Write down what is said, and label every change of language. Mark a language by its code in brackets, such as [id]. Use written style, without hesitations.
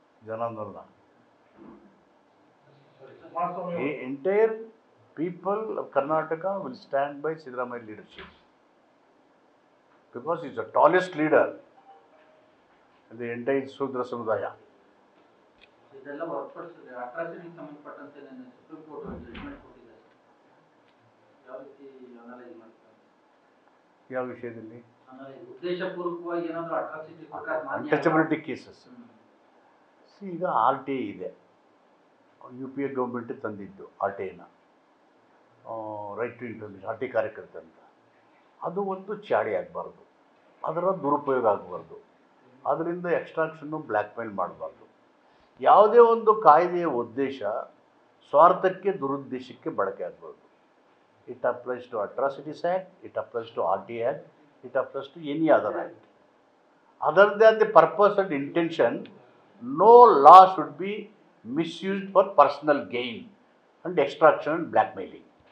[en] ಜನಾಂದೋಲನ the entire people of Karnataka will stand by Siddaramaiah leadership because he is the tallest leader in the entire Sudra Samudaya. [kn] ಇದೆಲ್ಲ ಹೊರತುಪಡಿಸಿದ್ರೆ ಅಟ್ರಾಸಿಟಿಗೆ ಸಂಬಂಧಪಟ್ಟಂತೆ ನನ್ನ supreme court judgment ಕೊಟ್ಟಿದ್ದಾರೆ. ಯಾವ ರೀತಿ analyse ಮಾಡ್ತಾರೆ? ಯಾವ ವಿಷಯದಲ್ಲಿ? ಉದ್ದೇಶಪೂರ್ವಕವಾಗಿ ಏನಾದರೂ ಅಟ್ರಾಸಿಟಿ ಪ್ರಕಾರ ಅನ್ಟಚಬಿಲಿಟಿ ಕೇಸಸ್. ಈಗ RTI ಇದೆ, UPA ಗೌರ್ಮೆಂಟ್ ತಂದಿದ್ದು RTIನ, ರೈಟ್ ಟು ಇನ್ಫಾರ್ಮೇಷನ್, RTI ಕಾರ್ಯಕರ್ತ ಅಂತ. ಅದು ಒಂದು ಚಾಡಿ ಆಗಬಾರ್ದು, ಅದರ ದುರುಪಯೋಗ ಆಗಬಾರ್ದು, ಅದರಿಂದ ಎಕ್ಸ್ಟ್ರಾಕ್ಷನ್ನು ಬ್ಲ್ಯಾಕ್ ಮೇಲ್ ಮಾಡಬಾರ್ದು. ಯಾವುದೇ ಒಂದು ಕಾಯ್ದೆಯ ಉದ್ದೇಶ ಸ್ವಾರ್ಥಕ್ಕೆ ದುರುದ್ದೇಶಕ್ಕೆ ಬಳಕೆ ಆಗಬಾರ್ದು. [en] It applies to atrocities act, it applies to RTI act, it applies to any other act. Other than the purpose and intention, no law should be misused for personal gain and extraction and blackmailing.